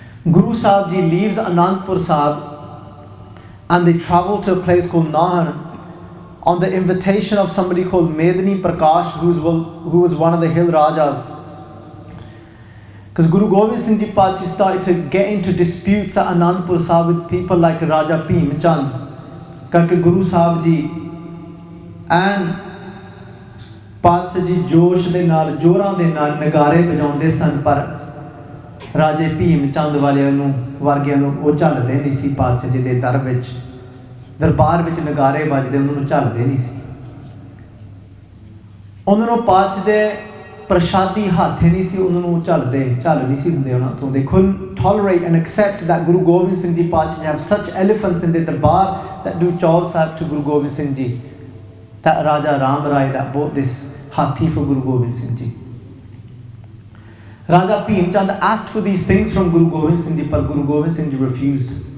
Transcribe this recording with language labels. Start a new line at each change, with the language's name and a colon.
English: Guru Sahib Ji leaves Anandpur Sahib and they travel to a place called Nahan on the invitation of somebody called Medini Prakash, who was one of the hill Rajas. Because Guru Gobind Singh Ji Paatshah started to get into disputes at Anandpur Sahib with people like Raja Bhim Chand. Because Guru Sahib Ji
Punjabi: ਐਨ ਪਾਤਸ਼ਾਹ ਜੀ ਜੋਸ਼ ਦੇ ਨਾਲ ਜ਼ੋਰਾਂ ਦੇ ਨਾਲ ਨਗਾਰੇ ਵਜਾਉਂਦੇ ਸਨ, ਪਰ ਰਾਜੇ ਭੀਮ ਚੰਦ ਵਾਲਿਆਂ ਨੂੰ ਵਰਗਿਆਂ ਨੂੰ ਉਹ ਝੱਲਦੇ ਨਹੀਂ ਸੀ। ਪਾਤਸ਼ਾਹ ਜੀ ਦੇ ਦਰ ਵਿੱਚ ਦਰਬਾਰ ਵਿੱਚ ਨਗਾਰੇ ਵੱਜਦੇ ਉਹਨਾਂ ਨੂੰ ਝੱਲਦੇ ਨਹੀਂ ਸੀ। ਉਹਨਾਂ ਨੂੰ ਪਾਤਸ਼ਾਹ ਦੇ ਪ੍ਰਸ਼ਾਦੀ ਹੱਥ ਨਹੀਂ ਸੀ ਉਹਨਾਂ ਨੂੰ ਝੱਲ ਨਹੀਂ ਸੀ ਹੁੰਦੇ ਉਹਨਾਂ ਤੋਂ।
English: They couldn't tolerate and accept that Guru Gobind Singh Ji Paatshah have such elephants in their darbar that do chaao sahib to Guru Gobind Singh Ji, that Raja Ram Rai that bought this hathi for Guru Gobind Singh Ji. Raja Bhim Chand asked for these things from Guru Gobind Singh Ji, but Guru Gobind Singh Ji refused.